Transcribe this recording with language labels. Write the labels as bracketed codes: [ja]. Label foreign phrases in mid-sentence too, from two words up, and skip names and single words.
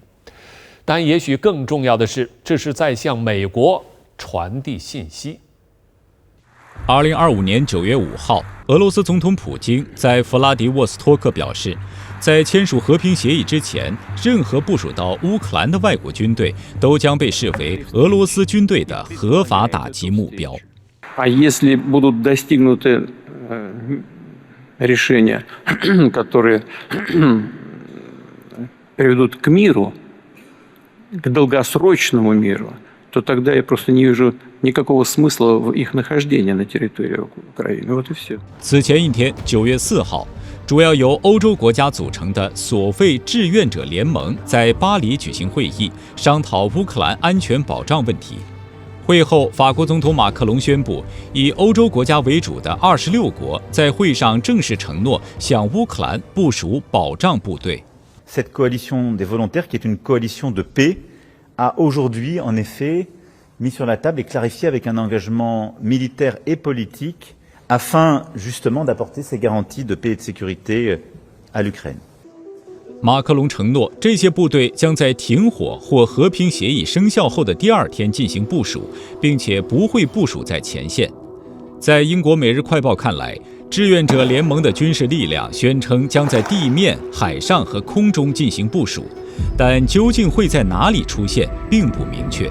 [zh] 但也许更重要的是，这是在向美国传递信息。 2025年9月5号，俄罗斯总统普京在弗拉迪沃斯托克表示，在签署和平协议之前，任何部署到乌克兰的外国军队都将被视为俄罗斯军队的合法打击目标。 [ru] Если будут достигнуты решения, которые приведут к миру, к долгосрочному миру, то тогда я просто не вижу никакого смысла в их нахождении на территории Украины. Вот и все. [zh] 此前一天，9月4号，主要由欧洲国家组成的所谓志愿者联盟在巴黎举行会议，商讨乌克兰安全保障问题。会后，法国总统马克龙宣布，以欧洲国家为主的26国在会上正式承诺向乌克兰部署保障部队。 [fr] Cette coalition des volontaires, qui est une coalition de paix, a aujourd'hui en effet mis sur la table et clarifié avec un engagement militaire et politique afin justement d'apporter ces garanties de paix et de sécurité à l'Ukraine. [zh] 马克龙承诺，这些部队将在停火或和平协议生效后的第2天进行部署，并且不会部署在前线。在英国《每日快报》看来，志愿者联盟的军事力量宣称将在地面、海上和空中进行部署，但究竟会在哪里出现并不明确。